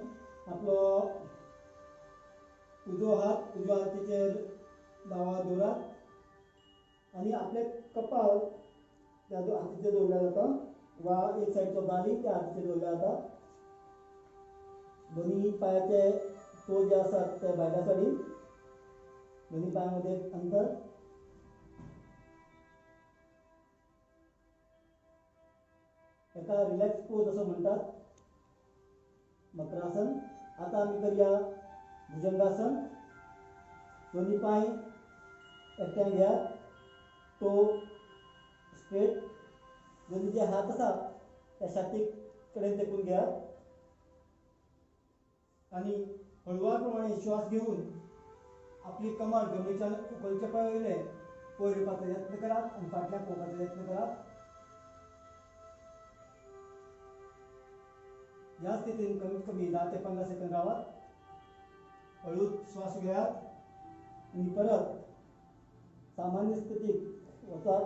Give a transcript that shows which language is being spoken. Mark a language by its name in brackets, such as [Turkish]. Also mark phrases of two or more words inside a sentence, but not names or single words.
[Konkani] आपलो उजवो हात उजव्या हातीचेर दावा हात दवरात आणि आपले कपाळ त्या हातीचेर दवरल्या जाता वा एक सायडचो गाली त्या हातीचेर दवरल्या जाता. दोन्ही पायाचे टो जे आसात ते भायल्या सायडीन. दोन्ही पायामध्ये अंतर. [Marathi] एका [English] relax pose [Marathi] असं म्हणतात. मकरासन. आता आम्ही करूया भुजंगासन. दोन्ही पाय एकट्याने घ्या, तो स्ट्रेट. दोन्ही जे हात असा त्या छातीकडे टेकून घ्या आणि हळुवारप्रमाणे श्वास घेऊन आपली कमर जमिनीच्या उकलच्या पायाने [Konkani] वयर येवपाचो यत्न करात आणि फाटल्यान पळोवपाचो यत्न करात. या स्थितीन कमीत कमी 10 ते 15 सेकंद रावात. हळूच श्वास घेयात आणि परत सामान्य स्थितीत वचात.